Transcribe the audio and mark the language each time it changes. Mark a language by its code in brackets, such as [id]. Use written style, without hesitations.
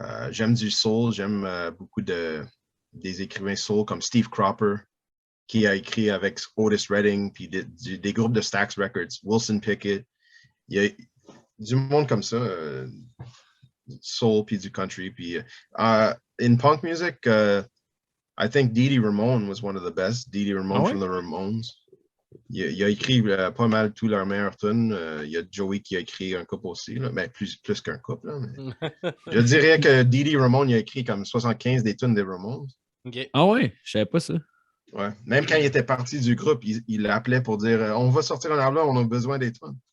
[fr] J'aime du soul, j'aime beaucoup des écrivains soul comme Steve Cropper, qui a écrit avec Otis Redding, puis des groupes de Stax Records, Wilson Pickett. Il y a du monde comme ça, du soul, puis du country. [en] Puis, in punk music, I think Dee Dee Ramone was one of the best. Dee Dee Ramone from the Ramones. [fr] Il a écrit pas mal tous leurs meilleurs tunes. Il y a Joey qui a écrit un couple aussi, là. Ben, plus qu'un couple. Là, mais... je dirais que Dee Dee Ramone il a écrit comme 75 des tunes des Ramones. Ok. Ah ouais, je savais pas ça. Ouais. Même quand il était parti du groupe, il l'appelait pour dire on va sortir un album, on a besoin des tunes.